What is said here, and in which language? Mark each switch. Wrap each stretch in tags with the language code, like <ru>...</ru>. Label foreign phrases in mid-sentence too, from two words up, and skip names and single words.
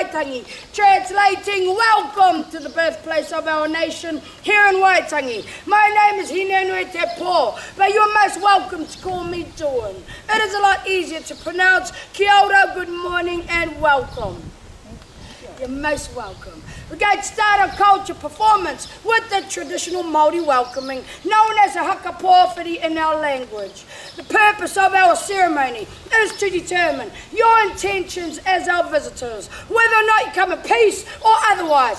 <en>Waitangi, translating welcome to the birthplace of our nation here in Waitangi. My name is Hinenui Te Pō, but you're most welcome to call me Dawn. It is a lot easier to pronounce.</en> <mi>Kia ora,</mi> <en>good morning and welcome. You're most welcome. We're going to start our culture performance with the traditional Māori welcoming, known as a</en> <mi>haka Pōwhiri</mi> <en>in our language. The purpose of our ceremony is to determine your intentions as our visitors, whether or not you come in peace or otherwise.</en>